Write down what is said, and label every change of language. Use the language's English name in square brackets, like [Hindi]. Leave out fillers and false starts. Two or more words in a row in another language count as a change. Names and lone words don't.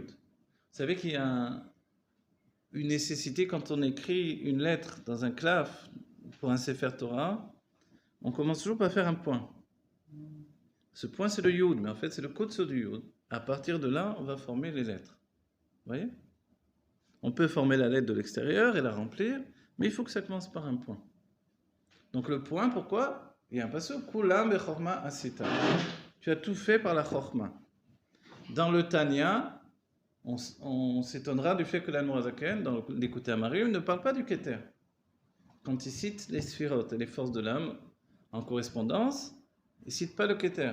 [French] Vous savez qu'il y a une nécessité quand on écrit une lettre dans un claf pour un [Hebrew] ספר תורה, [French] on commence toujours par faire un point. Ce point c'est le Yud, mais en fait c'est le kotso du Yud. À partir de là, on va former les lettres. Vous voyez? On peut former la lettre de l'extérieur et la remplir, Mais il faut que ça commence par un point. Donc le point, pourquoi? Il y a un passage, [Hebrew] כולם בחכמה עשית. [French] Tu as tout fait par la chorma. Dans le Tanya, on s'étonnera du fait que l'Anmorazaken, dans l'écouter Amarim, ne parle pas du Keter. Quand il cite les sphirotes et les forces de l'âme en correspondance, il ne cite pas le Keter.